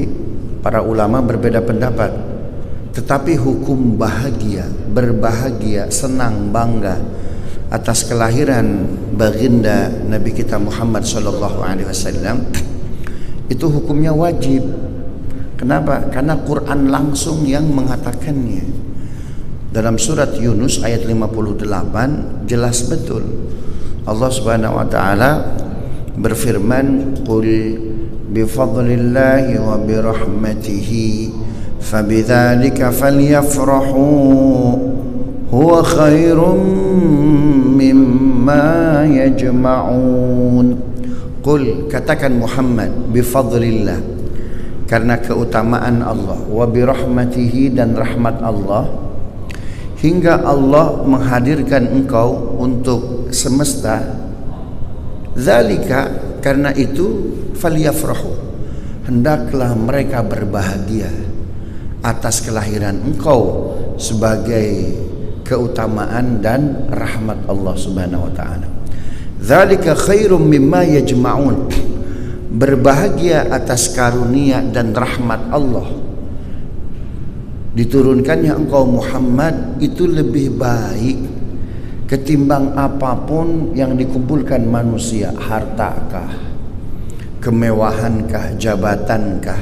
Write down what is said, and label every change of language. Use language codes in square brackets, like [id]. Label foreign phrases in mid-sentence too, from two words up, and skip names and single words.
[id] Para ulama berbeda pendapat. Tetapi hukum bahagia, berbahagia, senang, bangga atas kelahiran baginda Nabi kita Muhammad [ar] صلى الله عليه وسلم [id] itu hukumnya wajib. Kenapa? Karena Quran langsung yang mengatakannya. Dalam surat Yunus ayat 58 jelas betul. Allah [ar] سبحانه وتعالى [id] berfirman, [ar] "قل بفضل الله وبرحمته فبذلك فليفرحوا هو خير مما يجمعون." قل, katakan Muhammad, بفضل الله, [id] karena keutamaan Allah, [ar] وبرحمته, [id] dan rahmat Allah, hingga Allah menghadirkan engkau untuk semesta. Zalika, karena itu, falyafrahu, hendaklah mereka berbahagia atas kelahiran engkau sebagai keutamaan dan rahmat Allah [ar] سبحانه وتعالى. ذلك خير مما يجمعون, [id] berbahagia atas karunia dan rahmat Allah. Diturunkannya engkau Muhammad itu lebih baik ketimbang apapun yang dikumpulkan manusia. Hartakah, kemewahankah, jabatankah?